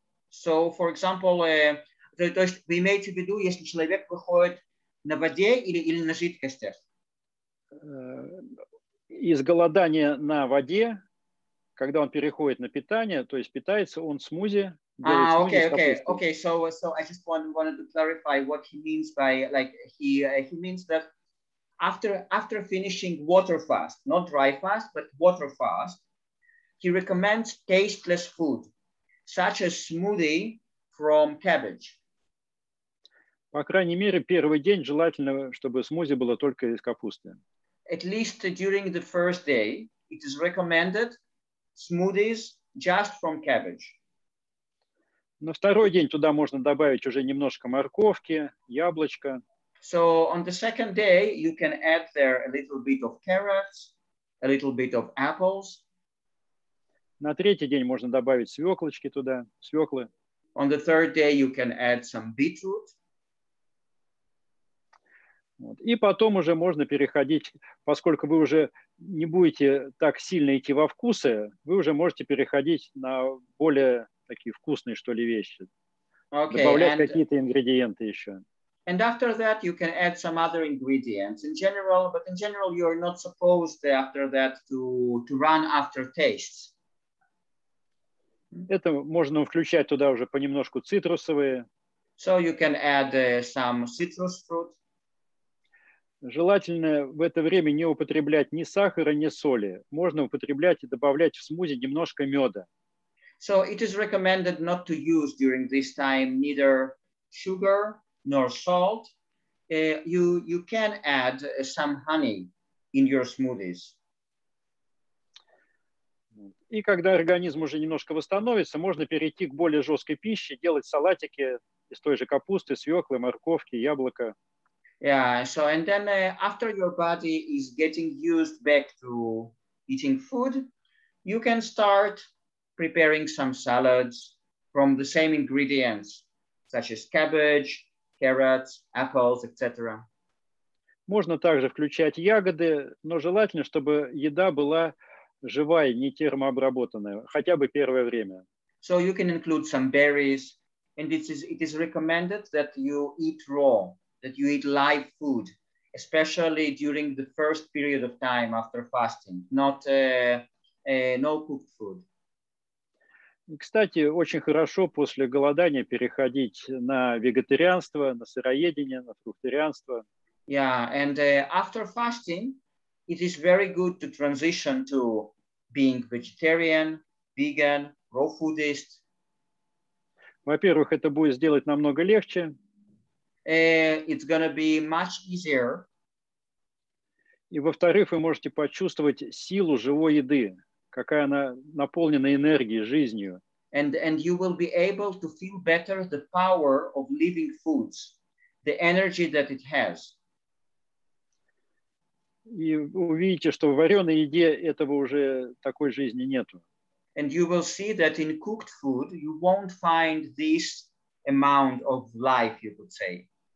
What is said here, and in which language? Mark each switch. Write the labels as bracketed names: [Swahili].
[English] So, for example, [Russian] то есть вы имеете в виду, если человек выходит на воде или на жидкостях? Из голодания на воде, когда он переходит на питание, то есть питается он смузи. [English] Okay. So I just wanted to clarify what he means by, like, he means that after finishing water fast, not dry fast, but water fast, he recommends tasteless food, such as smoothie from cabbage. [Russian] По крайней мере, первый день желательно, чтобы смузи было только из капусты. [English] at least during the first day, it is recommended smoothies just from cabbage. [Russian] На второй день туда можно добавить уже немножко морковки, яблочко. [English] So on the second day, you can add there a little bit of carrots, a little bit of apples. [Russian] На третий день можно добавить свеклочки туда, свеклы. [English] On the third day, you can add some beetroot. [Russian] Вот. И потом уже можно переходить, поскольку вы уже не будете так сильно идти во вкусы, вы уже можете переходить на более такие вкусные, что ли, вещи. Добавлять какие-то ингредиенты еще. [English] And after that, you can add some other ingredients in general, but in general, you're not supposed after that to run after tastes. [Russian] Это можно включать туда уже понемножку цитрусовые. [English] So you can add some citrus fruit. [Russian] Желательно в это время не употреблять ни сахара, ни соли. Можно употреблять и добавлять в смузи немножко меда. [English] So it is recommended not to use during this time neither sugar nor salt. You can add some honey in your smoothies. [Russian] И когда организм уже немножко восстановится, можно перейти к более жесткой пище, делать салатики из той же капусты, свеклы, морковки, яблока. [English] Yeah, so and then after your body is getting used back to eating food, you can start preparing some salads from the same ingredients, such as cabbage, carrots, apples, etc. [Russian] Можно также включать ягоды, но желательно, чтобы еда была живая, не термообработанная, хотя бы первое время. [English] So you can include some berries, and it is recommended that you eat raw, that you eat live food, especially during the first period of time after fasting, not no cooked food. [Russian] И, кстати, очень хорошо после голодания переходить на вегетарианство, на сыроедение, на фрукторианство. [English] Yeah, and after fasting, it is very good to transition to being vegetarian, vegan, raw foodist. [Russian] Во-первых, это будет сделать намного легче. [English] It's gonna be much easier. [Russian] И, во-вторых, вы можете почувствовать силу живой еды, какая она наполнена энергией, жизнью. [English] And you will be able to feel better the power of living foods, the energy that it has. [Russian] И вы увидите, что в вареной еде этого уже такой жизни нету. [English] And you will see that in cooked food, you won't find this amount of life, you could say.